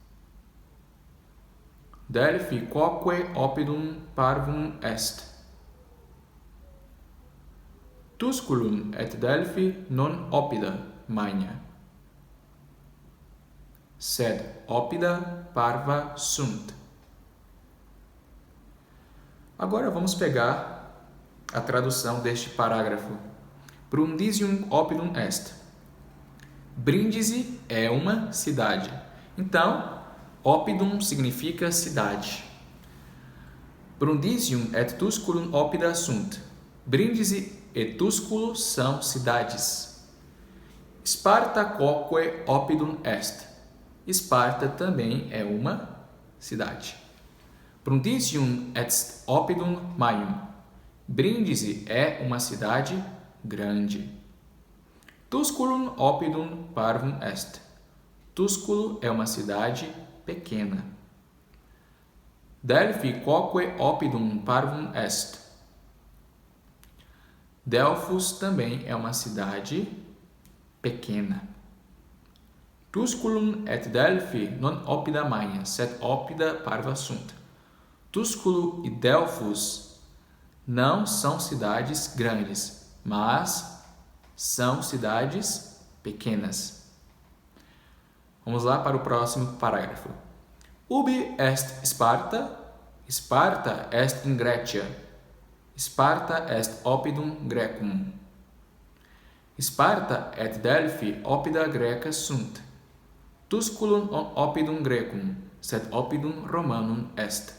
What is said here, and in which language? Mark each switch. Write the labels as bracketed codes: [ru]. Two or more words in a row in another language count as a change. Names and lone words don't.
[la] Delphi quoque oppidum parvum est. Tusculum et Delphi non oppida magna, sed oppida parva sunt. [pt] Agora vamos pegar a tradução deste parágrafo. [la] Brundisium oppidum est. [pt] Brindisi é uma cidade. Então, oppidum significa cidade. [la] Brundisium et Tusculum oppida sunt. [pt] Brindisi e Tusculo são cidades. [la] Sparta quoque oppidum est. [pt] Esparta também é uma cidade. [la] Brundisium est oppidum magnum. [pt] Brindisi é uma cidade grande. [la] Tusculum oppidum parvum est. [pt] Tusculo é uma cidade pequena. [la] Delphi quoque oppidum parvum est. [pt] Delfos também é uma cidade pequena. [la] Tusculum et Delphi non oppida magna, sed oppida parva sunt. [pt] Tusculo e Delfos não são cidades grandes, mas são cidades pequenas. Vamos lá para o próximo parágrafo. [la] Ubi est Sparta? Sparta est in Graecia. Sparta est oppidum Graecum. Sparta et Delphi oppida Graeca sunt. Tusculum oppidum Graecum, sed oppidum Romanum est.